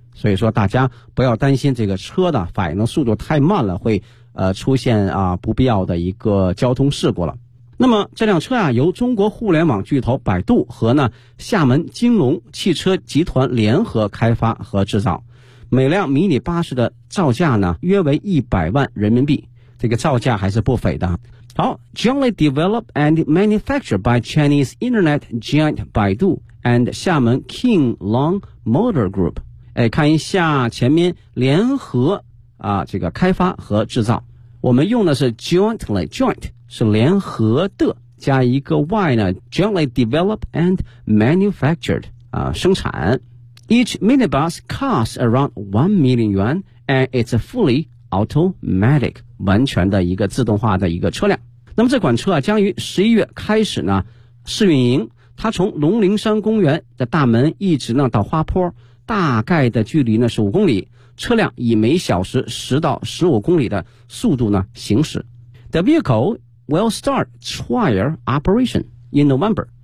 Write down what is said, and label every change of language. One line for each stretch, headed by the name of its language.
Chinese: 所以说大家不要担心这个车的反应的速度太慢了会出现啊不必要的一个交通事故了。那么这辆车啊由中国互联网巨头百度和呢厦门金龙汽车集团联合开发和制造。每辆迷你巴士的造价呢约为100万人民币。这个造价还是不菲的。
English: 好 ,jointly developed and manufactured by Chinese internet giant 百度 and 厦门 King Long Motor Group。
Chinese: 看一下前面联合啊，这个开发和制造，我们用的是 jointly，joint 是联合的，加一个 y 呢 ， jointly developed and manufactured 啊，生产。
English: Each minibus costs around 1 million yuan and it's a fully automatic 完全的一个自动化的一个车辆。
Chinese: 那么这款车啊，将于11月开始呢试运营，它从龙陵山公园的大门一直呢到花坡。大概的距离呢是5公里，车辆以每小时10到15公里的速度呢行驶。
English: The vehicle will start trial operation in November.